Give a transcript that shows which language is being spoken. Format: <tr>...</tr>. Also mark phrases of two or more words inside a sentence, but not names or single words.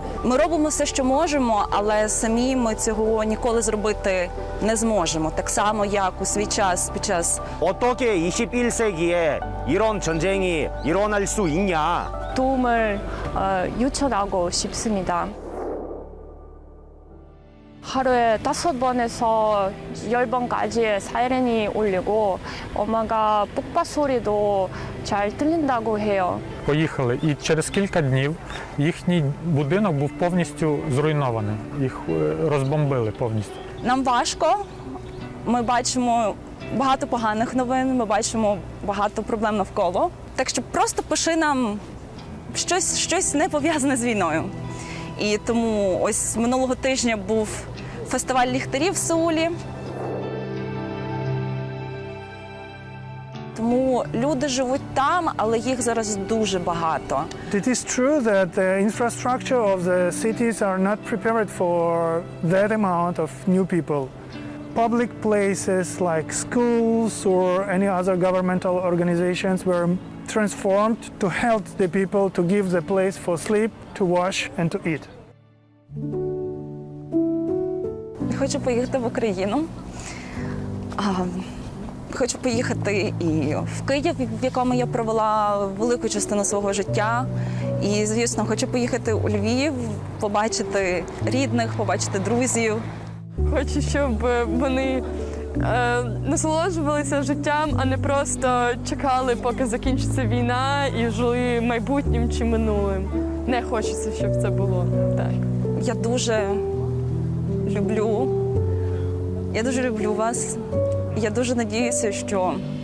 <uk>Ми робимо все, що можемо, але самі ми цього ніколи зробити не зможемо. Так само, як у свій час під час</uk> <ko>어떻게 21세기에 이런 전쟁이 일어날 수 있냐? 도움을 요청하고 싶습니다. 하루에 5번에서 10번까지 사이렌이 울리고 엄마가 폭발 소리도 잘 들린다고 해요.</ko> <uk>Поїхали, і через кілька днів їхній будинок був повністю зруйнований. Їх розбомбили повністю. нам важко. Ми бачимо багато поганих новин, ми бачимо багато проблем навколо. Так що просто пиши нам щось не пов'язане з війною. І тому ось минулого тижня був фестиваль ліхтарів в Сеулі. Тому люди живуть там, але їх зараз дуже багато.</uk> <en>It is true that the infrastructure of the cities are not prepared for that amount of new people. Public places like schools or any other governmental organizations were transformed to help the people to give the place for sleep, to wash and to eat.</en> <uk>Хочу поїхати в Україну. Хочу поїхати і в Київ, в якому я провела велику частину свого життя. І, звісно, хочу поїхати у Львів, побачити рідних, побачити друзів. Хочу, щоб вони насолоджувалися життям, а не просто чекали, поки закінчиться війна і жили майбутнім чи минулим. Не хочеться, щоб це було так. Я дуже люблю. Я дуже люблю вас. Я дуже надіюся, що</uk>